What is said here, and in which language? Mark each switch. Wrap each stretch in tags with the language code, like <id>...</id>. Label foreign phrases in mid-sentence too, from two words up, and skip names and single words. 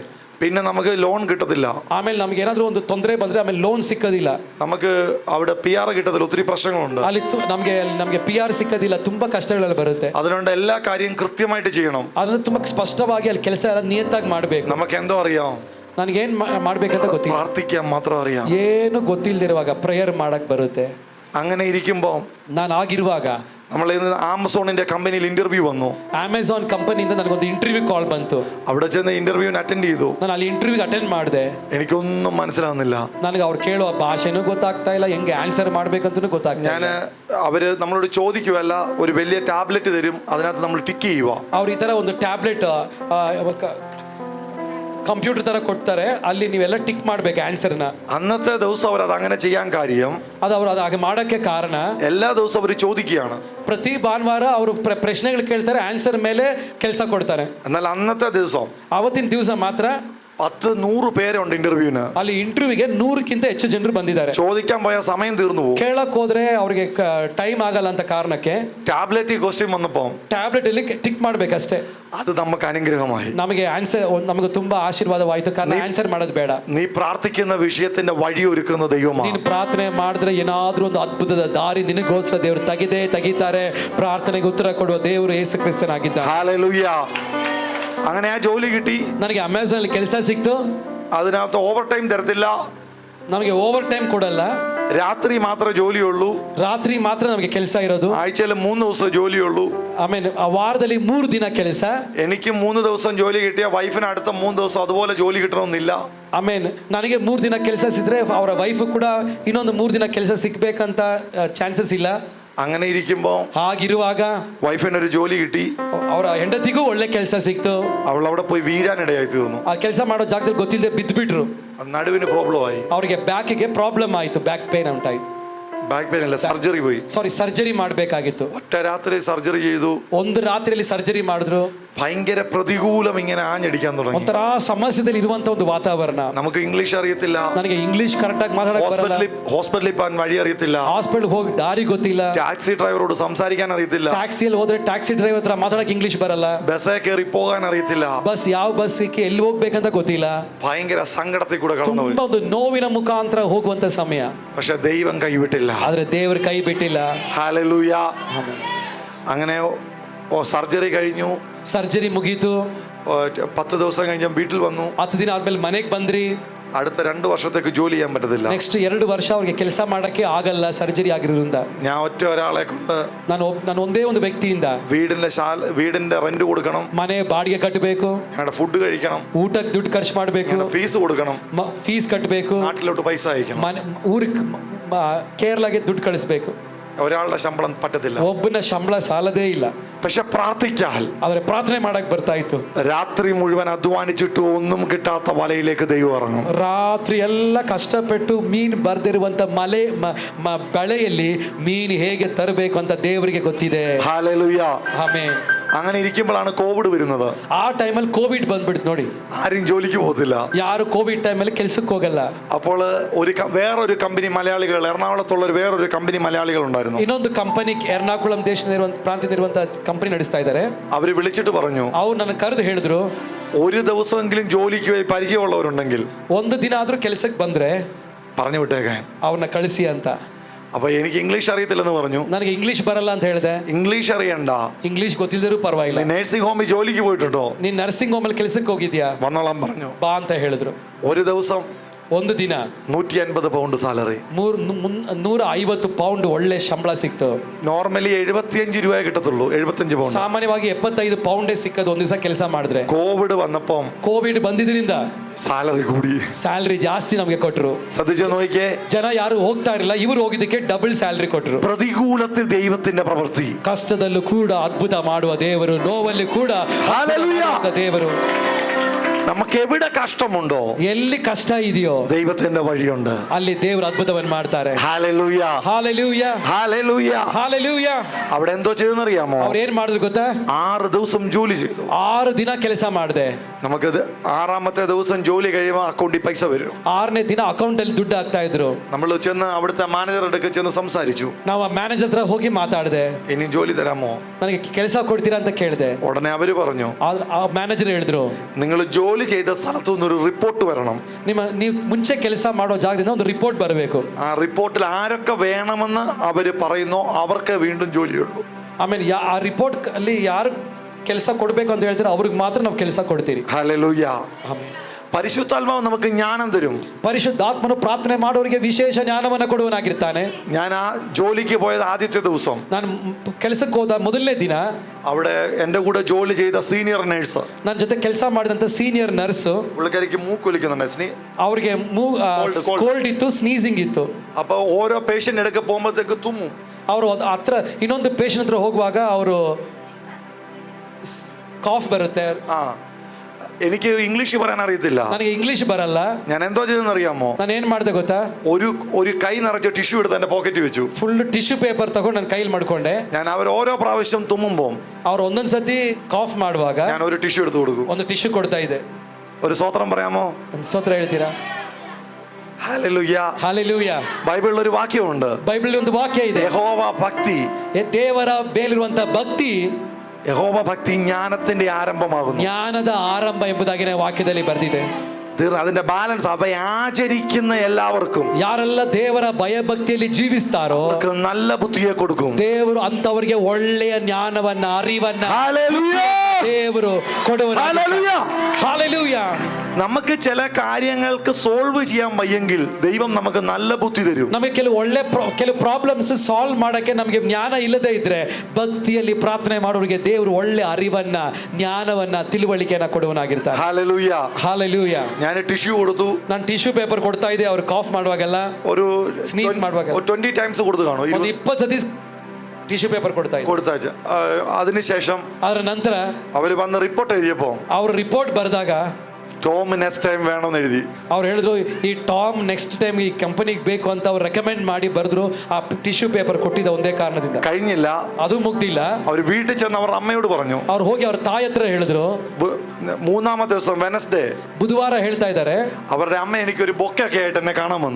<ml>പിന്നെ നമുക്ക് ലോൺ കിട്ടത്തില്ല.</ml> <kn>ಆಮೇಲೆ ನಮ್ಗೆ ಏನಾದರೂ ಒಂದು ತೊಂದರೆ ಬಂದ್ರೆ ಆಮೇಲೆ ಲೋನ್ ಸಿಕ್ಕೋದಿಲ್ಲ.</kn> <ml>നമുക്ക് അവിടെ PR കിട്ടത്തില്ല. ഒത്തിരി പ്രശ്നങ്ങളുണ്ട്.</ml> <kn>ಅಲ್ಲಿ ನಮಗೆ PR ಸಿಕ್ಕೋದಿಲ್ಲ. ತುಂಬಾ ಕಷ್ಟಗಳೆಲ್ಲ ಬರುತ್ತೆ.</kn> <ml>അതുകൊണ്ട് എല്ലാ കാര്യം കൃത്യമായിട്ട് ചെയ്യണം.</ml> <kn>ಅದನ್ನು ತುಂಬಾ ಸ್ಪಷ್ಟವಾಗಿ ಅಲ್ಲಿ ಕೆಲಸ ಎಲ್ಲ ನಿಯತ್ತಾಗಿ ಮಾಡಬೇಕು.</kn> <ml>നമുക്ക് എന്തോ അറിയാം,</ml> <kn>ನನಗೇನು ಮಾಡ್ಬೇಕಂತ ಗೊತ್ತಿಲ್ಲ.</kn> <ml>പ്രാർത്ഥിക്കാൻ മാത്രം അറിയാം.</ml> <kn>ಏನು ಗೊತ್ತಿಲ್ಲದಿರುವಾಗ ಪ್ರೇಯರ್ ಮಾಡಕ್ ಬರುತ್ತೆ.</kn> <ml>അങ്ങനെ ഇരിക്കുമ്പോൾ</ml> <kn>ನಾನು ಆಗಿರುವಾಗ</kn> <ml>നമ്മൾ ആമസോണിന്റെ കമ്പനിയിൽ ഇന്റർവ്യൂ വന്നു.</ml> <kn>ಅಮೆಝಾನ್ ಕಂಪನಿಯಿಂದ ನನಗೊಂದು</kn> <en>interview call</en> <kn>ಬಂತು.</kn> <ml>അവിടെ ചെന്ന് ഇന്റർവ്യൂവിന് ಅಟೆಂಡ್ ചെയ്തു.</ml> <kn>ನಾನು ಅಲ್ಲಿ ಇಂಟರ್ವ್ಯೂಗೆ ಅಟೆಂಡ್ ಮಾಡಿದೆ.</kn> <ml>എനിക്കൊന്നും മനസ്സിലാവുന്നില്ല.</ml> <kn>ನನಗೆ ಅವ್ರು ಕೇಳುವ ಭಾಷೆನೂ ಗೊತ್ತಾಗ್ತಾ ಇಲ್ಲ, ಹೆಂಗೆ ಆನ್ಸರ್ ಮಾಡ್ಬೇಕಂತನೂ ಗೊತ್ತಾಗ್ತಾ ಇಲ್ಲ.</kn> <ml>അവര് നമ്മളോട് ചോദിക്കുവല്ല, ഒരു വലിയ ടാബ്ലറ്റ് തരും, അതിനകത്ത് നമ്മൾ ടിക്ക് ചെയ്യുക.</ml> <kn>ಅವ್ರು ಈ ತರ ಒಂದು</kn> <en>tablet computer</en> <kn>ತರ ಕೊಡ್ತಾರೆ, ಅಲ್ಲಿ ನೀವೆಲ್ಲ ಟಿಕ್ ಮಾಡ್ಬೇಕು ಆನ್ಸರ್ನ.</kn> <ml>അന്നത്തെ ദിവസം അവർ അത് അങ്ങനെ ചെയ്യാൻ കാര്യം,</ml> <kn>ಅದು ಅವರು ಅದು ಹಾಗೆ ಮಾಡೋಕ್ಕೆ ಕಾರಣ,</kn> <ml>എല്ലാ ദിവസവും അവർ ചോദിക്കുകയാണ്.</ml> <kn>ಪ್ರತಿ ಭಾನುವಾರ ಅವರು ಪ್ರಶ್ನೆಗಳು ಕೇಳ್ತಾರೆ, ಆನ್ಸರ್ ಮೇಲೆ ಕೆಲಸ ಕೊಡ್ತಾರೆ.</kn> <ml>എന്നാൽ അന്നത്തെ ദിവസം,</ml> <kn>ಅವತ್ತಿನ ದಿವಸ ಮಾತ್ರ</kn> <ml>10-100 പേരുണ്ട് ഇന്റർവ്യൂവിന്.</ml> <kn>ಅಲ್ಲಿ ಇಂಟರ್ವ್ಯೂಗೆ 100ಕ್ಕಿಂತ ಹೆಚ್ಚು ಜನರು ಬಂದಿದ್ದಾರೆ.</kn> <ml>ചോദിക്കാൻ പോയ സമയം തീർന്നു പോകും.</ml> <kn>ಕೇಳಕ್ ಹೋದ್ರೆ ಅವ್ರಿಗೆ ಟೈಮ್ ಆಗಲ್ಲ ಅಂತ ಕಾರಣಕ್ಕೆ</kn> <en>tablet question</en> <ml>വന്നപ്പോ</ml> <kn>ಟ್ಯಾಬ್ಲೆಟ್ ಅಲ್ಲಿ ಟಿಕ್ ಮಾಡ್ಬೇಕಷ್ಟೇ.</kn> <ml>അത് നമുക്ക് അനുഗ്രഹമായി.</ml> <kn>ನಮಗೆ ಆನ್ಸರ್, ನಮಗೆ ತುಂಬಾ ಆಶೀರ್ವಾದವಾಯಿತು, ಕಾರಣ ಆನ್ಸರ್ ಮಾಡೋದು ಬೇಡ.</kn> <ml>നീ പ്രാർത്ഥിക്കുന്ന വിഷയത്തിന്റെ വഴി ഒരുക്കുന്ന ദൈവമാണ്.</ml> <kn>ನೀನು ಪ್ರಾರ್ಥನೆ ಮಾಡಿದ್ರೆ ಏನಾದ್ರೂ ಒಂದು ಅದ್ಭುತದ ದಾರಿ ನಿನಗೋಸ್ಕರ ದೇವರು ತೆಗಿತಾರೆ. ಪ್ರಾರ್ಥನೆಗೆ ಉತ್ತರ ಕೊಡುವ ದೇವರು ಯೇಸು ಕ್ರಿಸ್ತನಾಗಿದ್ದಾನೆ.</kn> <ml>ഹല്ലേലൂയ. അങ്ങനെ ആ ജോലി കിട്ടി.</ml> <kn>ನನಗೆ ಅಮೆಝಾನ್ ಅಲ್ಲಿ ಕೆಲಸ ಸಿಕ್ತು.</kn> <ml>അതിനകത്ത്</ml> <en>over time</en> <ml>തരത്തില്ല,</ml> <kn>ನಮಗೆ</kn> <en>over time</en> <kn>ಕೊಡಲ್ಲ,</kn> <ml>രാത്രി മാത്രമേ ജോലിയുള്ളൂ.</ml> <kn>ರಾತ್ರಿ ಮಾತ್ರ ನಮಗೆ ಕೆಲಸ ಇರೋದು.</kn> <ml>ആഴ്ചയിൽ 3 ദിവസം ജോലിയുള്ളൂ.</ml> <kn>ಆಮೇಲೆ ಆ ವಾರದಲ್ಲಿ 3 ದಿನ ಕೆಲಸ.</kn> <ml>എനിക്ക് 3 ദിവസം ജോലി കിട്ടിയ വൈഫിന് അടുത്ത 3 ദിവസം അതുപോലെ ജോಲಿ കിട്ടണമെന്നില്ല.</ml> <kn>ಆಮೇಲೆ ನನಗೆ 3 ದಿನ ಕೆಲಸ ಸಿಕ್ಕರೆ ಅವರ ವೈಫ್ ಕೂಡ ಇನ್ನೊಂದು 3 ದಿನ ಕೆಲಸ ಸಿಕ್ಬೇಕಂತ ಚಾನ್ಸಸ್ ಇಲ್ಲ.</kn> <ml>അങ്ങനെ ഇരിക്കുമ്പോൾ</ml> <kn>ಹಾಗಿರುವಾಗ</kn> <ml>വൈഫിനൊരു ജോലി കിട്ടി.</ml> <kn>ಅವರ ಹೆಂಡತಿಗೂ ಒಳ್ಳೆ ಕೆಲಸ ಸಿಕ್ತು.</kn> <ml>അവൾ അവിടെ പോയി വീഴാനിടയായി തീർന്നു.</ml> <kn>ಆ ಕೆಲಸ ಮಾಡೋ ಜಾಗದಲ್ಲಿ ಗೊತ್ತಿಲ್ಲದೆ ಬಿದ್ದುಬಿಟ್ರು.</kn> <ml>നടുവിന് പ്രോബ്ലം ആയി.</ml> <kn>ಅವರಿಗೆ ಬ್ಯಾಕಿಗೆ ಪ್ರಾಬ್ಲಮ್ ಆಯಿತು,</kn> <en>back pain</en> <kn>ಉಂಟಾಯಿತು.</kn> <en>back pain</en> <ml>അല്ല, സർജറി പോയി.</ml> <kn>ಸರ್ಜರಿ ಮಾಡಬೇಕಾಗಿತ್ತು.</kn> <ml>ഒറ്റ രാത്രി സർജറി ചെയ്തു.</ml> <kn>ಒಂದು ರಾತ್ರಿಯಲ್ಲಿ ಸರ್ಜರಿ ಮಾಡಿದ್ರು.</kn> <ml>ഭയങ്കര പ്രതികൂലം ഇങ്ങനെ ആഞ്ഞടിക്കാൻ തുടങ്ങി.</ml> <kn>ಒಂಥರ ಸಮಸ್ಯೆದಲ್ಲಿ ಇರುವಂತ ಒಂದು ವಾತಾವರಣ.</kn> <ml>നമുക്ക് ഇംഗ്ലീഷ് അറിയത്തില്ല.</ml> <kn>ನನಗೆ ಇಂಗ್ಲಿಷ್ ಕರೆಕ್ಟ್ ಆಗಿ ಮಾತಾಡಕ್ಕೆ ಬರಲ್ಲ.</kn> <ml>ഹോസ്പിറ്റലിൽ പോകാൻ വഴി അറിയത്തില്ല.</ml> <kn>ಹಾಸ್ಪಿಟಲ್ ಹೋಗಿ ದಾರಿ ಗೊತ್ತಿಲ್ಲ.</kn> <ml>ടാക്സി ഡ്രൈവറോട് സംസാരിക്കാൻ അറിയത്തില്ല.</ml> <kn>ಟ್ಯಾಕ್ಸಿಯಲ್ಲಿ ಹೋದ್ರೆ</kn> <en>taxi driver</en> <kn>ಹತ್ರ ಮಾತಾಡಕ್ಕೆ ಇಂಗ್ಲಿಷ್ ಬರಲ್ಲ.</kn> <ml>ബസ്സേ കയറി പോകാൻ അറിയത്തില്ല.</ml> <kn>ಬಸ್ ಯಾವ ಬಸ್ಸಿಗೆ ಎಲ್ಲಿ ಹೋಗ್ಬೇಕಂತ ಗೊತ್ತಿಲ್ಲ.</kn> <ml>ഭയങ്കര സങ്കടത്തിൽ കൂടെ കടന്നുപോയി.</ml> <kn>ತುಂಬಾ ಒಂದು ನೋವಿನ ಮುಖಾಂತರ ಹೋಗುವಂತ ಸಮಯ.</kn> <ml>പക്ഷെ ദൈവം കൈവിട്ടില്ല.</ml> <kn>ಆದ್ರೆ ದೇವರು ಕೈ ಬಿಟ್ಟಿಲ್ಲ.</kn> <ml>ഹല്ലേലൂയ. അങ്ങനെ സർജറി കഴിഞ്ഞു.</ml> <kn>ಸರ್ಜರಿ ಮುಗೀತು.</kn> <ml>10 ദിവസം കഴിഞ്ഞ് വീട്ടിൽ വന്നു.</ml> <kn>10 ದಿನ ಆದ್ಮೇಲೆ ಮನೆಗೆ ಬಂದ್ರಿ.</kn> <ml>അടുത്ത 2 വർഷത്തേക്ക് ജോലി ചെയ്യാൻ പറ്റത്തില്ല.</ml> <kn>ನೆಕ್ಸ್ಟ್ 2 ವರ್ಷ ಅವ್ರಿಗೆ ಕೆಲಸ ಮಾಡಕ್ಕೆ ಆಗಲ್ಲ, ಸರ್ಜರಿ ಆಗಿರೋದ್ರಿಂದ.</kn> <ml>ഞാൻ ഒറ്റ ഒരാളെ കൊണ്ട്,</ml> <kn>ನಾನು ಒಂದೇ ಒಂದು ವ್ಯಕ್ತಿಯಿಂದ</kn> <ml>വീടിന്റെ റെന്റ് കൊടുക്കണം,</ml> <kn>ಮನೆ ಬಾಡಿಗೆ ಕಟ್ಟಬೇಕು,</kn> <ml>ഞങ്ങളുടെ ഫുഡ് കഴിക്കണം,</ml> <kn>ಊಟಕ್ಕೆ ದುಡ್ಡು ಖರ್ಚು ಮಾಡಬೇಕು,</kn> <ml>ഫീസ് കൊടുക്കണം,</ml> <kn>ಫೀಸ್ ಕಟ್ಟಬೇಕು,</kn> <ml>നാട്ടിലോട്ട് പൈസ അയക്കണം,</ml> <kn>ಊರಿಗೆ ಕೇರಳಗೆ ದುಡ್ಡು ಕಳಿಸ್ಬೇಕು.</kn> <ml>ഒരാളുടെ ശമ്പളം പറ്റത്തില്ല.</ml> <kn>ಒಬ್ಬನ ಸಂಬಳ ಸಾಲದೇ ಇಲ್ಲ.</kn> <ml>പക്ഷെ പ്രാർത്ഥിക്കാൻ,</ml> <kn>ಆದ್ರೆ ಪ್ರಾರ್ಥನೆ ಮಾಡಕ್ ಬರ್ತಾ ಇತ್ತು.</kn> <ml>രാത്രി മുഴുവൻ അധ്വാനിച്ചിട്ട് ഒന്നും കിട്ടാത്ത വലയിലേക്ക് ദൈവം ഇറങ്ങും.</ml> <kn>ರಾತ್ರಿ ಎಲ್ಲ ಕಷ್ಟಪಟ್ಟು ಮೀನು ಬರ್ದಿರುವಂತ ಬಳೆಯಲ್ಲಿ ಮೀನು ಹೇಗೆ ತರಬೇಕು ಅಂತ ದೇವರಿಗೆ ಗೊತ್ತಿದೆ.</kn> <ml>ഹല്ലേലൂയ.</ml> <kn>ಆಮೆನ್.</kn> <ml>അങ്ങനെ ഇരിക്കുമ്പോഴാണ് കോവിഡ് വരുന്നത്.</ml> <kn>ಆ ಟೈಮಲ್ಲಿ ಕೋವಿಡ್ ಬಂದ್ಬಿಡ್ತು ನೋಡಿ.</kn> <ml>ആരും ജോലിക്ക് പോകത്തില്ല.</ml> <kn>ಯಾರು ಕೋವಿಡ್ ಟೈಮಲ್ಲಿ ಕೆಲ್ಸಕ್ಕೆ ಹೋಗಲ್ಲ.</kn> <ml>അപ്പോൾ വേറൊരു കമ്പനി മലയാളികൾ, എറണാകുളത്തുള്ള വേറൊരു കമ്പനി മലയാളികൾ ഉണ്ടായിരുന്നു.</ml> <kn>ಇನ್ನೊಂದು ಕಂಪನಿ ಎರ್ನಾಕುಳಂ ಪ್ರಾಂತ್ಯದಲ್ಲಿರುವಂತ ಕಂಪನಿ ನಡೆಸ್ತಾ ಇದ್ದಾರೆ.</kn> <ml>അവര് വിളിച്ചിട്ട് പറഞ്ഞു,</ml> <kn>ಅವ್ರು ನನ್ನ ಕರೆದು ಹೇಳಿದ್ರು,</kn> <ml>ഒരു ദിവസമെങ്കിലും ജോലിക്ക് പോയി പരിചയമുള്ളവരുണ്ടെങ്കിൽ</ml> <kn>ಒಂದು ದಿನ ಆದ್ರೂ ಕೆಲ್ಸಕ್ಕೆ ಬಂದ್ರೆ</kn> <ml>പറഞ്ഞു വിട്ടേക്കാൻ,</ml> <kn>ಅವ್ರನ್ನ ಕಳಿಸಿ ಅಂತ.</kn> <ml>അപ്പൊ എനിക്ക് ഇംഗ്ലീഷ് അറിയത്തില്ലെന്ന് പറഞ്ഞു.</ml> <kn>ನನಗೆ ಇಂಗ್ಲಿಷ್ ಬರಲ್ಲ ಅಂತ ಹೇಳಿದೆ.</kn> <ml>ഇംഗ്ലീഷ് അറിയണ്ട,</ml> <kn>ಇಂಗ್ಲಿಷ್ ಗೊತ್ತಿಲ್ಲದರೂ ಪರವಾಗಿಲ್ಲ,</kn> <ml>നഴ്സിംഗ് ഹോമിൽ ജോലിക്ക് പോയിട്ടുണ്ടോ,</ml> <kn>ನೀನ್</kn> <en>nursing home</en> <kn>ಅಲ್ಲಿ ಕೆಲ್ಸಕ್ಕೆ ಹೋಗಿದ್ಯಾ,</kn> <ml>വന്നോളാം പറഞ്ഞു.</ml> <kn>ಬಾ ಅಂತ ಹೇಳಿದ್ರು.</kn> <ml>ഒരു ദിവസം</ml> <kn>ಒಂದು ದಿನ</kn> <ml>150 പൗണ്ട് സാലറി,</ml> <kn>150 ಪೌಂಡ್ ಒಳ್ಳೆ ಸಂಬಳ ಸಿಕ್ತು.</kn> <ml>നോർമലി 75 രൂപയെ കിട്ടത്തുള്ളൂ, 75 പൗണ്ട്.</ml> <kn>ಸಾಮಾನ್ಯವಾಗಿ 75 ಪೌಂಡೇ ಸಿಕ್ಕದು ಒಂದು ದಿವಸ ಕೆಲಸ ಮಾಡಿದ್ರೆ.</kn> <ml>കോവിഡ് വന്നപ്പം</ml> <kn>ಕೋವಿಡ್ ಬಂದಿದ್ರಿಂದ</kn> <ml>സാലറി കൂടി,</ml> <kn>ಸ್ಯಾಲರಿ ಜಾಸ್ತಿ ನಮಗೆ ಕೊಟ್ಟರು.</kn> <ml>ശ്രദ്ധിച്ചു നോക്കിയേ,</ml> <kn>ಜನ ಯಾರು ಹೋಗ್ತಾ ಇರಲಿಲ್ಲ, ಇವರು ಹೋಗಿದ್ದಕ್ಕೆ ಡಬಲ್ ಸ್ಯಾಲರಿ ಕೊಟ್ಟರು.</kn> <ml>പ്രതികൂലത്തിൽ ദൈവത്തിന്റെ പ്രവൃത്തി,</ml> <kn>ಕಷ್ಟದಲ್ಲೂ ಕೂಡ ಅದ್ಭುತ ಮಾಡುವ ದೇವರು, ನೋವಲ್ಲಿ ಕೂಡ</kn> <ml>ഹല്ലേലൂയ.</ml> <kn>ದೇವರು.</kn> <ml>നമുക്ക് എവിടെ കഷ്ടമുണ്ടോ,</ml> <kn>ಎಲ್ಲಿ ಕಷ್ಟ ಇದೆಯೋ</kn> <ml>ദൈവത്തിന്റെ വഴിയുണ്ട്.</ml> <kn>ಅಲ್ಲಿ ದೇವರು ಅದ್ಭುತವನ್ನು ಮಾಡ್ತಾರೆ.</kn> <ml>ഹല്ലേലൂയ,</ml> <kn>ಹಾಲೆಲೂಯ,</kn> <ml>ഹല്ലേലൂയ.</ml> <kn>ಹಾಲೆಲೂಯ.</kn> <ml>അവിടെ എന്തോ ചെയ്തെന്നറിയാമോ,</ml> <kn>ಅವ್ರು ಏನ್ ಮಾಡಿದ್ರು ಗೊತ್ತಾ?</kn> <ml>6 ദിവസം ജോലി ചെയ്തു.</ml> <kn>6 ದಿನ ಕೆಲಸ ಮಾಡಿದೆ.</kn> <ml>നമുക്കത് 6ാമത്തെ ദിവസം ജോലി കഴിയുമ്പോൾ അക്കൗണ്ടിൽ പൈസ വരും.</ml> <kn>6ನೇ ದಿನ ಅಕೌಂಟ್ ಅಲ್ಲಿ ದುಡ್ಡು ಹಾಕ್ತಾ ಇದ್ರು.</kn> <ml>നമ്മൾ ചെന്ന് അവിടുത്തെ മാനേജറുടെ അടുത്ത് ചെന്ന് സംസാരിച്ചു.</ml> <kn>ನಾವು ಆ ಮ್ಯಾನೇಜರ್ ಹತ್ರ ಹೋಗಿ ಮಾತಾಡಿದೆ.</kn> <ml>ഇനി ജോലി തരാമോ,</ml> <kn>ನನಗೆ ಕೆಲಸ ಕೊಡ್ತೀರಾ ಅಂತ ಕೇಳಿದೆ.</kn> <ml>ഉടനെ അവര് പറഞ്ഞു,</ml> <kn>ಆ ಮ್ಯಾನೇಜರ್ ಹೇಳಿದ್ರು,</kn> <ml>നിങ്ങൾ ജോലി ചെയ്ത സ്ഥലത്തു നിന്നൊരു റിപ്പോർട്ട് വരണം.</ml> <kn>ನೀವು ಮುಂಚೆ ಕೆಲಸ ಮಾಡೋ ಜಾಗದಿಂದ ಒಂದು ರಿಪೋರ್ಟ್ ಬರಬೇಕು.</kn> <ml>ആ റിപ്പോർട്ടിൽ ആരൊക്കെ വേണമെന്ന് അവര് പറയുന്നോ അവർക്ക് വീണ്ടും ജോലിയുള്ളൂ.</ml> <kn>ಆಮೇಲೆ ಆ ರಿಪೋರ್ಟ್ ಅಲ್ಲಿ ಯಾರು ಕೆಲಸ ಕೊಡ್ಬೇಕು ಅಂತ ಹೇಳ್ತಾರೆ ಅವ್ರಿಗೆ ಮಾತ್ರ ನಾವು ಕೆಲಸ ಕೊಡ್ತೀರಿ.</kn> <ml>ഹല്ലേലൂയ.</ml> <kn>ಆಮೇಲೆ</kn> <ml>പരിശുദ്ധാത്മാവ് നമുക്ക് ജ്ഞാനം തരും.</ml> <kn>ಪರಿಶುದ್ಧಾತ್ಮನು ಪ್ರಾರ್ಥನೆ ಮಾಡೋರಿಗೆ ವಿಶೇಷ ಜ್ಞಾನವನ್ನು ಕೊಡುವನಾಗಿರ್ತಾನೆ.</kn> <ml>ഞാൻ ആ ജോലിക്ക് പോയത് ആദ്യത്തെ ദിവസം,</ml> <kn>ನಾನು ಕೆಲಸಕ್ಕೆ ಹೋದ ಮೊದಲನೇ ದಿನ</kn> <ml>അവിടെ എൻ്റെ കൂടെ ജോലി ചെയ്ത</ml> <en>senior nurse,</en> <kn>ನನ್ನ ಜೊತೆ ಕೆಲಸ ಮಾಡಿದಂತ</kn> <en>senior nurse,</en> <ml>പുള്ളിക്കാരിക്ക് മൂക്കൊലിക്കുന്നുണ്ട്,</ml> <kn>ಅವ್ರಿಗೆ ಕೋಲ್ಡ್ ಇತ್ತು, ಸ್ನೀಸಿಂಗ್ ಇತ್ತು.</kn> <ml>അപ്പൊ ഓരോ പേഷ്യന്റ് എടുക്ക പോകുമ്പോഴത്തേക്ക് തുമ്മും.</ml> <kn>ಅವರು ಹತ್ರ ಇನ್ನೊಂದು ಪೇಷಂಟ್ ಹತ್ರ ಹೋಗುವಾಗ ಅವರು ಕಾಫ್ ಬರುತ್ತೆ.</kn> <ml>എനിക്ക് ഇംഗ്ലീഷ് പറയാൻ അറിയത്തില്ല,</ml> <kn>ನನಗೆ ಇಂಗ್ಲಿಷ್ ಬರಲ್ಲ.</kn> <ml>ഞാൻ എന്തോ ചെയ്തെന്നറിയാമോ,</ml> <kn>ನಾನು ಏನ್ ಮಾಡಿದೆ ಗೊತ್ತಾ?</kn> <ml>ഒരു കൈ നിറച്ച് ടിഷ്യൂ എടുത്ത് എന്റെ പോക്കറ്റിൽ വെച്ചു.</ml> <en>full tissue paper</en> <kn>ತಗೊಂಡು ನನ್ನ ಕೈಲಿ ಮಾಡ್ಕೊಂಡೆ.</kn> <ml>ഞാൻ അവർ ഓരോ പ്രാവശ്യം തുമ്മുമ്പോൾ</ml> <kn>ಅವ್ರು ಒಂದೊಂದ್ ಸತಿ ಕಾಫ್ ಮಾಡುವಾಗ</kn> <ml>ഞാൻ ഒരു ടിഷ്യൂ എടുത്ത് കൊടുക്കും.</ml> <kn>ಒಂದು ಟಿಶ್ಯೂ ಕೊಡ್ತಾ ಇದೆ.</kn> <ml>ഒരു സ്തോത്രം പറയാമോ?</ml> <kn>ಒಂದು ಸ್ತೋತ್ರ ಹೇಳ್ತೀರಾ?</kn> <ml>ഹല്ലേലൂയ.</ml> <kn>ಹಾಲೆಲೂಯ.</kn> <ml>ബൈബിളിൽ ഒരു വാക്യമുണ്ട്,</ml> <kn>ಬೈಬಲ್ ಒಂದು ವಾಕ್ಯ ಇದೆ,</kn> <ml>യഹോവ ഭക്തി,</ml> <kn>ದೇವರ ಮೇಲಿರುವಂತ ಭಕ್ತಿ,</kn> <ml>യഹോവ ഭക്തി ജ്ഞാനത്തിന്റെ ആരംഭമാകുന്നു.</ml> <kn>ಜ್ಞಾನದ ಆರಂಭ ಎಂಬುದಾಗಿ ವಾಕ್ಯದಲ್ಲಿ ಬರೆದಿದೆ.</kn> <ml>അതിന്റെ ബാലൻസ് അവയെ ആചരിക്കുന്ന എല്ലാവർക്കും,</ml> <kn>ಯಾರೆಲ್ಲ ದೇವರ ಭಯಭಕ್ತಿಯಲ್ಲಿ ಜೀವಿಸ್ತಾರೋ</kn> <ml>അവർക്ക് നല്ല ബുദ്ധിയെ കൊടുക്കും.</ml> <kn>ದೇವರು ಅಂತವರಿಗೆ ಒಳ್ಳೆಯ ಜ್ಞಾನವನ್ನ, ಅರಿವನ್ನ</kn> <ml>ഹല്ലേലൂയ.</ml> <kn>ದೇವರು ಕೊಡುವನು.</kn> <ml>ഹല്ലേലൂയ.</ml> <kn>ಹಾಲೆಲೂಯ.</kn> <ml>നമുക്ക് ചില കാര്യങ്ങൾക്ക് സോൾവ് ചെയ്യാൻ വയ്യെങ്കിൽ ദൈവം നമുക്ക് നല്ല ബുദ്ധി തരും.</ml> <kn>ನಮಗೆ ಕೆಲವು</kn> <en>problems solve</en> <kn>ಮಾಡಕ್ಕೆ ನಮಗೆ ಜ್ಞಾನ ಇಲ್ಲದೆ ಇದ್ರೆ ಭಕ್ತಿಯಲ್ಲಿ ಪ್ರಾರ್ಥನೆ ಮಾಡೋರಿಗೆ ದೇವರು ಒಳ್ಳೆ ಅರಿವನ್ನ, ಜ್ಞಾನವನ್ನ, ತಿಳುವಳಿಕೆಯನ್ನ ಕೊಡುವನಾಗಿರ್ತಾರೆ.</kn> <ml>ഹല്ലേലൂയ.</ml> <kn>ಹಾಲೆಲೂಯ.</kn> <ml>ഞാൻ ടിഷ്യൂ കൊടുത്തു,</ml> <kn>ನಾನು</kn> <en>tissue paper</en> <kn>ಕೊಡ್ತಾ ಇದ್ದೆ. ಅವ್ರು ಕಾಫ್ ಮಾಡುವಾಗೆಲ್ಲ,</kn> <ml>ഒരു</ml> <kn>സ്നീസ് ಮಾಡುವಾಗ</kn> <ml>20 ടൈംസ് കൊടുത്തു കാണും,</ml> <kn>ಒಂದು 20 ಸತಿ</kn> <en>tissue paper</en> <kn>ಕೊಡ್ತಾ ಇದ್ದೆ.</kn> <ml>കൊടുത്താച്ച. അതിനുശേഷം</ml> <kn>ಅದರ ನಂತರ</kn> <ml>അവര് വന്ന് റിപ്പോർട്ട് എഴുതിയപ്പോ</ml> <kn>ಅವ್ರು ರಿಪೋರ್ಟ್ ಬರೆದಾಗ</kn> <ml>ടോം</ml> <en>next time</en> <ml>വേണമെന്ന് എഴുതി.</ml> <kn>ಅವ್ರು ಹೇಳಿದ್ರು, ಈ ಟಾಮ್</kn> <en>next time</en> <kn>ಈ ಕಂಪನಿಗೆ ಬೇಕು ಅಂತ ಅವ್ರು ರೆಕಮೆಂಡ್ ಮಾಡಿ ಬರೆದ್ರು. ಆ</kn> <en>tissue paper</en> <kn>ಕೊಟ್ಟಿದ್ದ ಒಂದೇ ಕಾರಣದಿಂದ.</kn> <ml>കഴിഞ്ഞില്ല,</ml> <kn>ಅದು ಮುಗ್ದಿಲ್ಲ.</kn> <ml>അവർ വീട്ടിൽ ചെന്ന് അവർ അമ്മയോട് പറഞ്ഞു.</ml> <kn>ಅವ್ರು ಹೋಗಿ ಅವ್ರ ತಾಯಿ ಹತ್ರ ಹೇಳಿದ್ರು.</kn> <ml>3ാമത്തെ ദിവസം വെനസ്ഡേ</ml> <kn>ಬುಧವಾರ ಹೇಳ್ತಾ ಇದ್ದಾರೆ,</kn> <ml>അവരുടെ അമ്മ എനിക്കൊരു ബൊക്കൊക്കെ ആയിട്ട് എന്നെ കാണാൻ വന്നു.</ml>